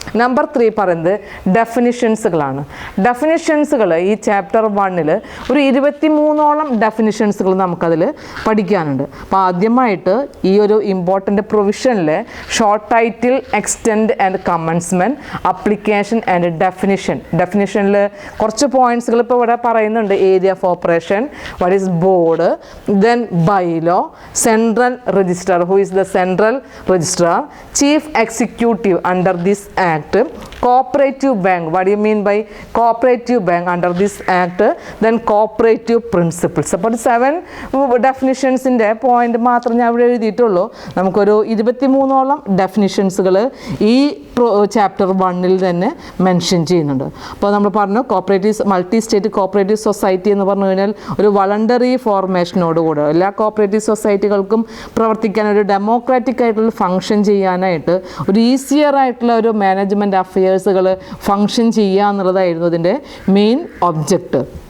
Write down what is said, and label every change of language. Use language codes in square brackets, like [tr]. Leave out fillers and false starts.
[ml] Number 3 പറയുന്നത് ഡെഫിനിഷൻസുകളാണ്. ഡെഫിനിഷൻസുകൾ ഈ chapter 1 ഒരു 23ഓളം ഡെഫിനിഷൻസുകൾ നമുക്കതിൽ പഠിക്കാനുണ്ട്. അപ്പോൾ ആദ്യമായിട്ട് ഈ ഒരു important പ്രൊവിഷനിൽ short title extend and commencement, application and ഡെഫിനിഷനിൽ കുറച്ച് പോയിൻറ്റ്സുകൾ ഇപ്പോൾ ഇവിടെ പറയുന്നുണ്ട്. [en] Area of operation, what is board, then bylaw, central registrar, who is the central registrar, chief executive under this act, cooperative bank, what do you mean by cooperative bank under this act, then cooperative principles. [ml] അപ്പോൾ 7 ഡെഫിനിഷൻസിൻ്റെ point മാത്രം ഞാൻ ഇവിടെ എഴുതിയിട്ടുള്ളൂ. നമുക്കൊരു 23ഓളം ഡെഫിനിഷൻസുകൾ ഈ chapter 1 തന്നെ mention ചെയ്യുന്നുണ്ട്. അപ്പോൾ നമ്മൾ പറഞ്ഞു മൾട്ടി സ്റ്റേറ്റ് കോപ്പറേറ്റീവ് സൊസൈറ്റി എന്ന് പറഞ്ഞു കഴിഞ്ഞാൽ ഒരു വളണ്ടറി ഫോർമേഷനോടുകൂടെ എല്ലാ കോപ്പറേറ്റീവ് സൊസൈറ്റികൾക്കും പ്രവർത്തിക്കാൻ ഒരു ഡെമോക്രാറ്റിക് ആയിട്ടുള്ള ഫങ്ഷൻ ചെയ്യാനായിട്ട് ഒരു ഈസിയർ ആയിട്ടുള്ള ഒരു മാനേജ്മെൻറ്റ് അഫയേഴ്സുകൾ ഫങ്ഷൻ ചെയ്യുക എന്നുള്ളതായിരുന്നു ഇതിൻ്റെ മെയിൻ ഒബ്ജക്റ്റ്.